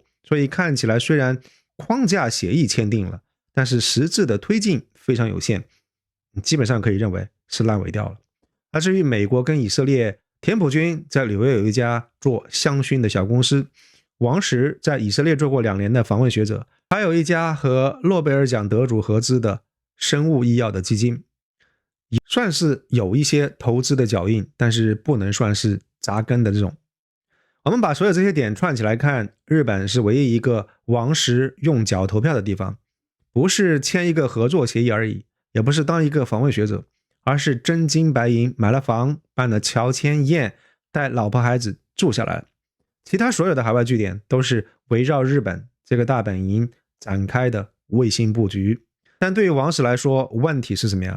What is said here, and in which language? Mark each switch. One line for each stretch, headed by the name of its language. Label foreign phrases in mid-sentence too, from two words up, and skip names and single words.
Chinese: 所以看起来雖然框架協議簽訂了，但是實質的推進非常有限，基本上可以認為是爛尾掉了。而至於美國跟以色列，田朴珺在紐約有一家做香薰的小公司，王石在以色列做過2年的訪問學者，還有一家和諾貝爾獎得主合資的生物醫藥的基金，也算是有一些投資的腳印，但是不能算是扎根的這種。我們把所有這些點串起來看，日本是唯一一個王石用腳投票的地方，不是簽一個合作協議而已，也不是當一個訪問學者，而是真金白銀買了房，辦了喬遷宴，帶老婆孩子住下來了。其他所有的海外據點都是圍繞日本這個大本營展開的衛星布局。但對於王石來說，問題是什麼呀？